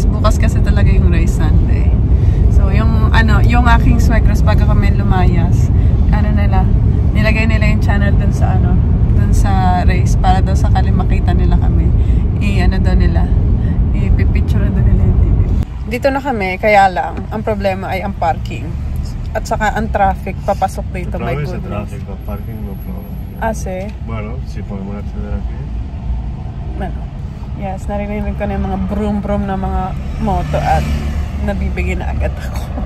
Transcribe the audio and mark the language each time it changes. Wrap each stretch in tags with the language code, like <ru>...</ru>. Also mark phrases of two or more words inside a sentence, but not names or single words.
<tl>Bukas kasi talaga yung</tl> <en>race Sunday.</en> <tl>So, yung aking swegros pag kami lumayas, nilagay nila yung channel dun sa race para daw sakali makita nila kami. Ipipicture doon nila yung TV. Dito na kami, kaya lang, ang problema ay ang parking. At saka ang traffic, papasok dito.</tl> <en>My goodness. Traffic, parking, no problem.</en> <es>Sí? Bueno, si podemos acceder aquí. Bueno,</es> <tl>yes, narinig ko na yung mga broom na mga moto at nabibigyan na agad ako.</tl>